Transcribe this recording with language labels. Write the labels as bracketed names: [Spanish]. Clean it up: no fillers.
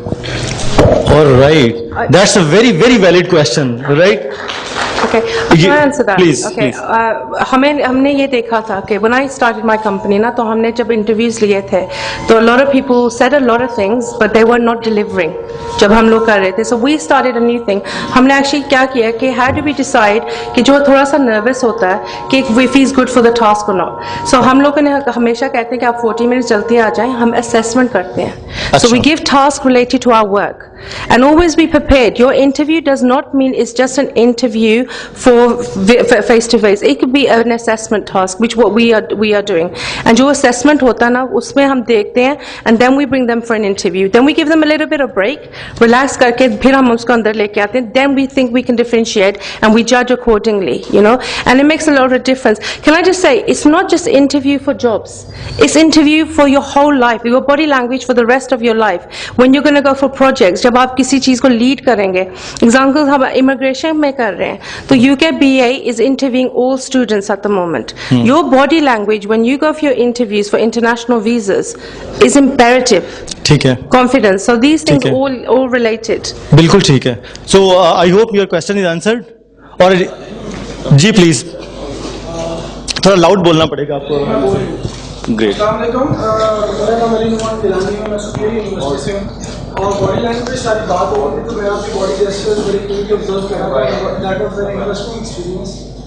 [English] Alright, that's a very very valid question, right? Okay, can I answer that? Please, okay, please. [Hindi] हमने ये देखा था कि [English] when I started my company ना, [Hindi] तो हमने जब इंटरव्यूज लिए थे तो [English] a lot of people said a lot of things but they were not delivering [Hindi] जब हम लोग कर रहे थे। [English] So we started a new thing. [Hindi] हमने actually क्या किया कि [English] how do we decide [Hindi] कि जो थोड़ा सा नर्वस होता है कि [English] if he is good for the task or not. [Hindi] So हम लोगों ने हमेशा कहते हैं कि आप 40 मिनट जल्दी आ जाएं, हम assessment करते हैं। [English] So we give task related to our work and always be prepared. Your interview does not mean it's just an interview for face to face. It could be an assessment task, which what we are doing. And [Hindi] जो assessment होता है ना, उसमें हम देखते हैं [English] and then we bring them for an interview. Then we give them a little bit of break, [Hindi] relax करके फिर हम उसको अंदर लेके आते हैं. [English] Then we think we can differentiate and we judge accordingly, you know. And it makes a lot of difference. Can I just say, it's not just interview for jobs. It's interview for your whole life, your body language for the rest of your life. When you're going to go for projects, [Hindi] जब आप किसी चीज को lead करेंगे, [English] example हम immigration में कर रहे हैं, तो UKBA is interviewing all students at the moment. Your body language when you go for your interviews for international visas is imperative. [Hindi] ठीक है. [English] Confidence. So these things all related. [Hindi] बिल्कुल ठीक है. [English] So I hope your question is answered. [Hindi] और जी please थोड़ा loud बोलना पड़ेगा आपको. [English] Great. [Hindi] मेरा नाम अली नुमान गिलानी है, मैं सुपीरियर यूनिवर्सिटी से हूँ और बॉडी लैंग्वेज सारी बात हो रही थी तो मैं आपकी बॉडी जेस्चर्स बड़ी क्लियरली ऑब्जर्व कर रहा था. [English] That was very interesting experience.